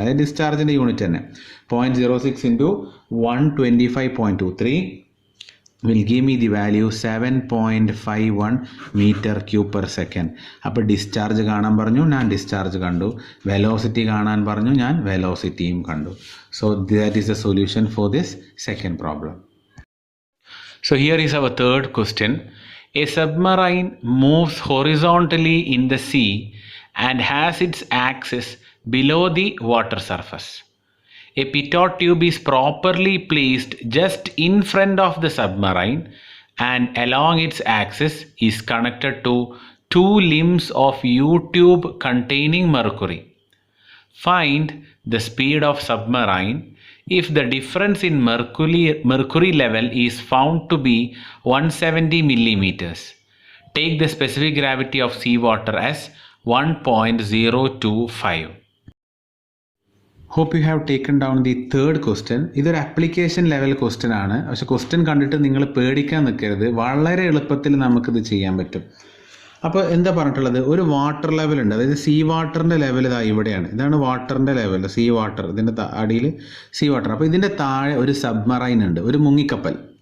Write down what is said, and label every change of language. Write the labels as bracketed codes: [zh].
[ml] അതായത് ഡിസ്ചാർജിൻ്റെ യൂണിറ്റ് തന്നെ. [en] 0.06 into 125.23 will give me the value 7.51 meter cube per second. [ml] അപ്പോൾ discharge കാണാൻ പറഞ്ഞു, ഞാൻ ഡിസ്ചാർജ് കണ്ടു. വെലോസിറ്റി കാണാൻ പറഞ്ഞു, ഞാൻ വെലോസിറ്റിയും കണ്ടു. [en] So that is the solution for this second problem. So here is our third question. A submarine moves horizontally in the sea and has its axis below the water surface. A pitot tube is properly placed just in front of the submarine and along its axis is connected to two limbs of U-tube containing mercury. Find the speed of submarine if the difference in mercury level is found to be 170 millimeters. Take the specific gravity of seawater as 1.025. Hope you have taken down the third question. [ml] ഇതൊരു application level question ആണ്. പക്ഷെ question കണ്ടിട്ട് നിങ്ങൾ പേടിക്കാൻ നിൽക്കരുത്. വളരെ എളുപ്പത്തിൽ നമുക്കിത് ചെയ്യാൻ പറ്റും. അപ്പോൾ എന്താ പറഞ്ഞിട്ടുള്ളത്? ഒരു വാട്ടർ ലെവൽ ഉണ്ട്, അതായത് സീ വാട്ടറിൻ്റെ ലെവൽ ഇതാ ഇവിടെയാണ്. ഇതാണ് വാട്ടറിൻ്റെ ലെവൽ, സീ വാട്ടർ. ഇതിൻ്റെ അടിയിൽ സീ വാട്ടർ. അപ്പോൾ ഇതിൻ്റെ താഴെ ഒരു സബ്മറൈൻ ഉണ്ട്, ഒരു മുങ്ങിക്കപ്പൽ.